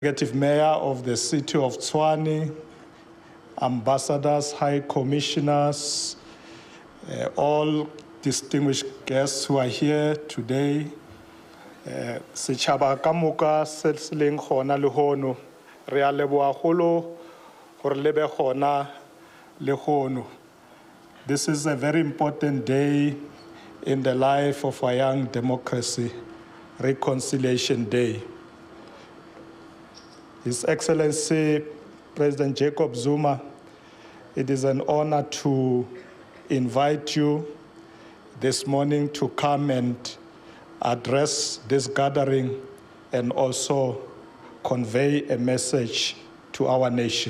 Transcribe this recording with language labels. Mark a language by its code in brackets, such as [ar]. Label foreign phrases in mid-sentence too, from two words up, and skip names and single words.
[en] Executive Mayor of the City of Tshwane, ambassadors, high commissioners, all distinguished guests who are here today, [nso] setšhaba ka moka se se leng gona le hono, re a leboga golo gore le be gona le hono. [en] This is a very important day in the life of our young democracy, Reconciliation Day. His Excellency President Jacob Zuma, it is an honor to invite you this morning to come and address this gathering and also convey a message to our nation.